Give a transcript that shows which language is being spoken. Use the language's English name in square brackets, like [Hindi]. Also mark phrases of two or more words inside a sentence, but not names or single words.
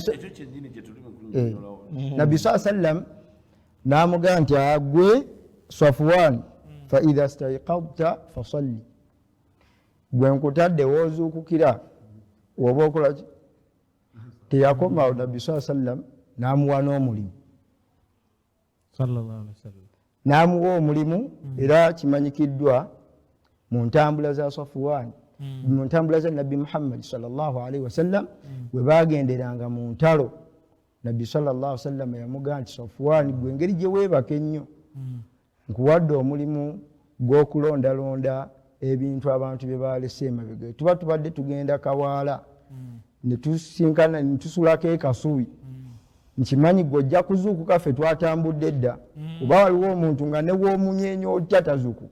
[Ganda] nabbi saa sallam n'amugaa nti agwe Safwan [Arabic] فإذا استيقظت فصل [Ganda] gwe nkutadde woozuukukira oba okolaki. Teyakomawo nabbi saa sallam n'amuwa n'omulimu n'amuwa omulimu era kimanyikiddwa mu ntambula za Safwan mu ntambula za nabbi Muhammad [Arabic] صلى الله عليه وسلم [Ganda] bwe bagenderanga mu ntalo nabbi [Arabic] صلى الله عليه وسلم [Ganda] yamugaa nti Safwan gwe engeri gye weebaka ennyo nkuwadde omulimu gw'okulondalonda ebintu abantu bye balese emabega tuba tubadde tugenda kawaala ne tusinkana ne tusulako ekasubi nkimanyi gw'ojja kuzuukuka ffe twatambudde edda oba waliwo omuntu nga ne w'omunyeenya otya tazuukuka.